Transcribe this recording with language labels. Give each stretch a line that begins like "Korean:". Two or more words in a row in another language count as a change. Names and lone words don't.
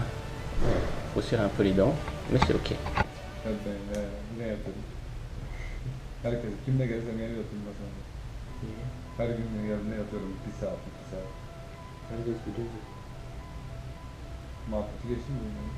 French: Faut serrer un peu les dents, mais c'est ok.
Turkish: Herkes kimle gelse geliyor oturmasına. Her gün ne yatıyorum bir saat. Herkes biliyor. Muhabbeti geçti mi?